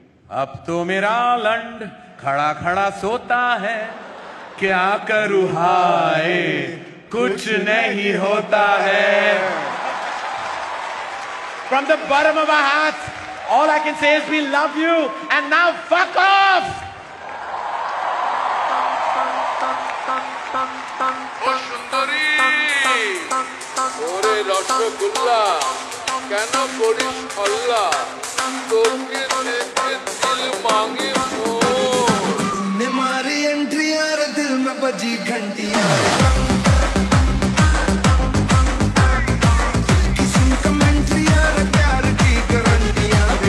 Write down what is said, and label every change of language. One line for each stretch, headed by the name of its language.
Hindi: अब तो मेरा लंड खड़ा खड़ा सोता है, क्या करूँ हाय कुछ नहीं होता है.
English: From the bottom of our hearts, all I can say is we love you, and now fuck off.
Bangla: ওরে রসগোল্লা কেন করিস হল্লা তোকে দেখে দিল মাঙ্গে
Hindi: ने मारी एंट्री यार दिल में बजी घंटियां किसी कमेंट्री यार प्यार की गारंटियां